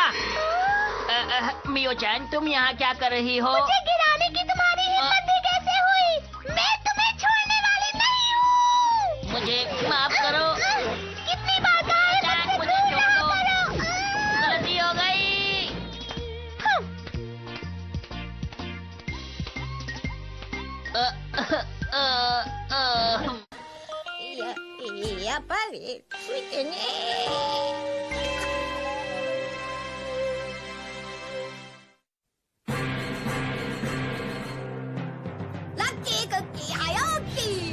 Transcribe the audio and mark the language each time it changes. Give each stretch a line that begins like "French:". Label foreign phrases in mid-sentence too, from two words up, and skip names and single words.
Hindi: मियो चैन, तुम यहाँ क्या कर रही हो? मुझे गिराने की तुम्हारी हिम्मत ही कैसे हुई? मैं तुम्हें छोड़ने वाली नहीं हूँ। मुझे माफ करो। कितनी बार कहा है मुझसे मुझे दूर छोड़ ना दो। करो। गलती हो गई।
Japanese: やっぱりついてね。ラッキークッキー早起き。